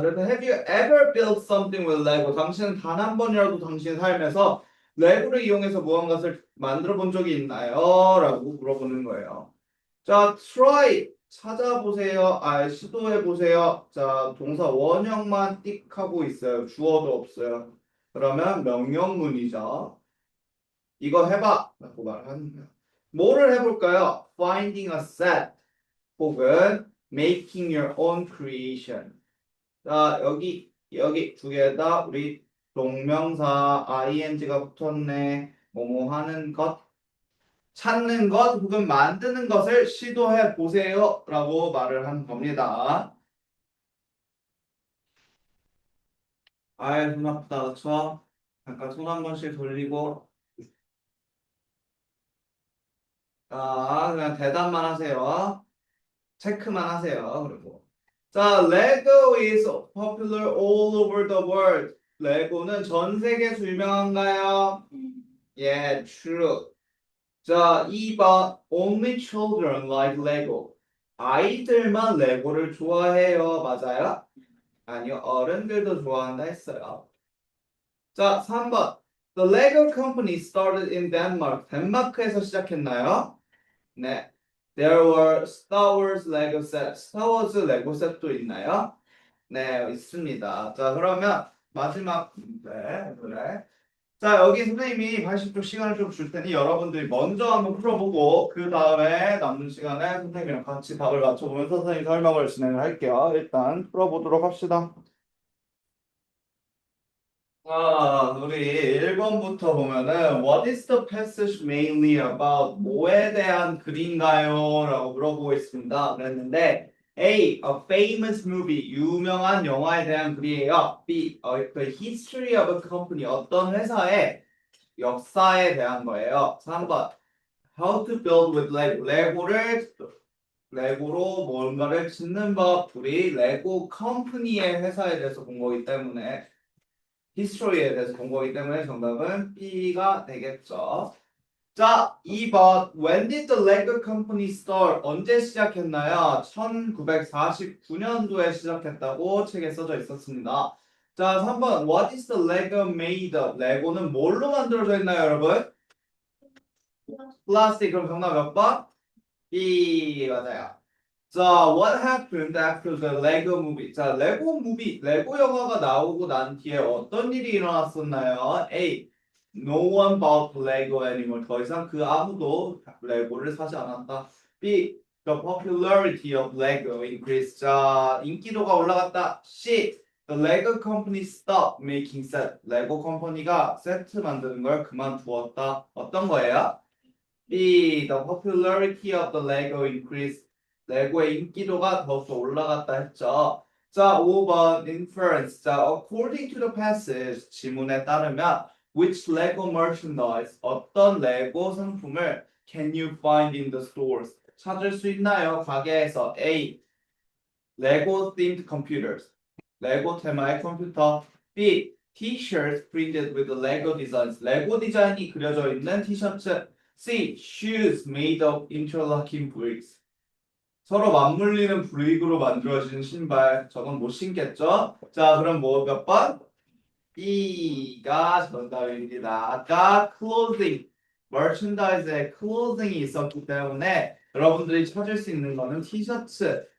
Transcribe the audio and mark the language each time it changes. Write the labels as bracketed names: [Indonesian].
[Korean] 그래서 [English] Have you ever built something with Lego? [Korean] 당신은 단 한 번이라도 당신 삶에서 레고를 이용해서 무언가를 만들어 본 적이 있나요? 라고 물어보는 거예요. 자, try 찾아보세요. 시도해 보세요. 자, 동사 원형만 띡 하고 있어요. 주어도 없어요. 그러면 명령문이죠. 이거 해봐 라고 말하는 거예요. 뭐를 해볼까요? [English] Finding a set [Korean] 혹은 [English] making your own creation. [Korean] 자, 여기 두 개 다 우리 동명사 ing가 붙었네. 뭐뭐 하는 것, 찾는 것 혹은 만드는 것을 시도해 보세요 라고 말을 한 겁니다. 아이, 손 아프다, 그쵸? 잠깐 손 한 번씩 돌리고. 자, 그냥 대답만 하세요. 체크만 하세요. 그리고 자, [English] Lego is popular all over the world. [Korean] 레고는 전 세계에서 유명한가요? [English] Yeah, true. [Korean] 자, 2번 [English] Only children like Lego. [Korean] 아이들만 레고를 좋아해요. 맞아요? 아니요, 어른들도 좋아한다 했어요. 자, 3번 [English] The Lego company started in Denmark. [Korean] 덴마크에서 시작했나요? 네. [English] There were Star Wars Lego set. [Korean] Star Wars 레고 셋도 있나요? 네, 있습니다. 자, 그러면 마지막 문제. 그래. 자, 여기 선생님이 80초 시간을 좀 줄 테니 여러분들이 먼저 한번 풀어보고 그 다음에 남는 시간에 선생님이랑 같이 답을 맞춰보면서 선생님 설명을 진행을 할게요. 일단 풀어보도록 합시다. 우리 1번부터 보면은 [English] What is the passage mainly about? [Korean] 뭐에 대한 글인가요? 라고 물어보고 있습니다. 그랬는데 [English] A. A famous movie. [Korean] 유명한 영화에 대한 글이에요. [English] B. The history of a company. [Korean] 어떤 회사의 역사에 대한 거예요. [English] 3번. How to build with Lego. [Korean] 레고로 뭔가를 짓는 법. 우리 레고 컴퍼니의 회사에 대해서 본 거기 때문에 히스토리에 대해서 본 거기 때문에 정답은 B가 되겠죠. 자, 2번. [English] When did the Lego company start? [Korean] 언제 시작했나요? 1949년도에 시작했다고 책에 써져 있었습니다. 자, 3번. [English] What is the Lego made of? [Korean] 레고는 뭘로 만들어져 있나요, 여러분? 플라스틱. 그럼 정답 몇 번? B 맞아요. [English] 자, what happened after the Lego movie? [Korean] 자, 레고 영화가 나오고 난 뒤에 어떤 일이 일어났었나요? [English] A. No one bought Lego anymore. [Korean] 더 이상 그 아무도 레고를 사지 않았다. [English] B. The popularity of Lego increased. [Korean] 자, 인기도가 올라갔다. C. [English] The Lego company stopped making set. [Korean] 레고 컴퍼니가 세트 만드는 걸 그만두었다. 어떤 거예요? B. [English] The popularity of the Lego increased. [Korean] 레고의 인기도가 더욱더 올라갔다 했죠. 자, 5번 inference. [English] 자, according to the passage [Korean] 지문에 따르면 [English] which Lego merchandise [Korean] 어떤 레고 상품을 [English] can you find in the stores [Korean] 찾을 수 있나요? 가게에서 [English] A. Lego themed computers. [Korean] 레고 테마의 컴퓨터. B. [English] T-shirts printed with the Lego designs. [Korean] 레고 디자인이 그려져 있는 티셔츠. [English] C. Shoes made of interlocking bricks. [Korean] 서로 맞물리는 브릭으로 만들어진 신발. 저건 못 신겠죠? 자, 그럼 뭐 몇 번? B가 정답입니다. 아까 clothing, merchandise에 clothing이 있었기 때문에 여러분들이 찾을 수 있는 거는 티셔츠.